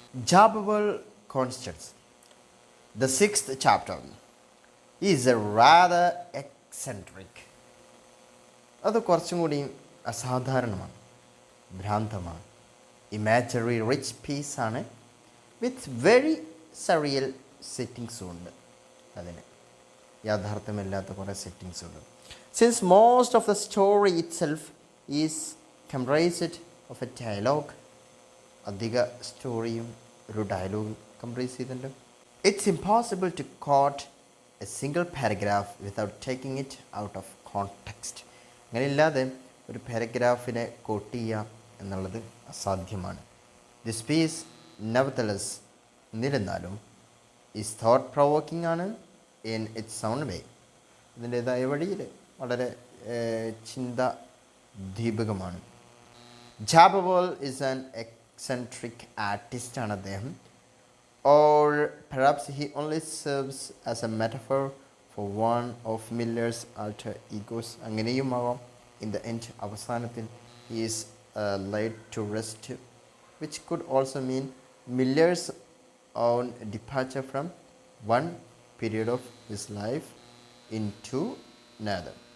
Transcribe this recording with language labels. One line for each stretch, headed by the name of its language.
English: Jabberwhorl Cronstadt, the 6th chapter is a rather eccentric.
Malayalam: അത് കുറച്ചും കൂടി അസാധാരണമാണ്, ഭ്രാന്തമാണ്. ഇമാജിനറി റിച്ച് പീസാണ്, വിത്ത് വെരി സറിയൽ സെറ്റിങ്സും ഉണ്ട്. അതിന് യാഥാർത്ഥ്യമില്ലാത്ത കുറേ സെറ്റിങ്സ് ഉണ്ട്.
English: Since most of the story itself is comprised of a dialogue,
Malayalam: അധിക സ്റ്റോറിയും ഒരു ഡയലോഗ് കംപ്രൈസ് ചെയ്തിട്ടുണ്ട്.
English: It's impossible to quote a single paragraph without taking it out of context.
Malayalam: അങ്ങനെയില്ലാതെ ഒരു പാരഗ്രാഫിനെ coat ചെയ്യുക എന്നുള്ളത് അസാധ്യമാണ്.
English: This piece nevertheless,
Malayalam: എന്നിരുന്നാലും,
English: is thought provoking ആണ് in its own way.
Malayalam: ഇതിൻ്റേതായ വഴിയിൽ വളരെ ചിന്താദീപകമാണ്.
English: Jabberwhorl is an eccentric ആർട്ടിസ്റ്റാണ് അദ്ദേഹം. or perhaps he only serves as a metaphor for one of Miller's alter egos.
Malayalam: അങ്ങനെയുമാവാം.
English: In the end,
Malayalam: അവസാനത്തിൽ
English: he is laid to rest, which could also mean Miller's own departure from one period of his life into another.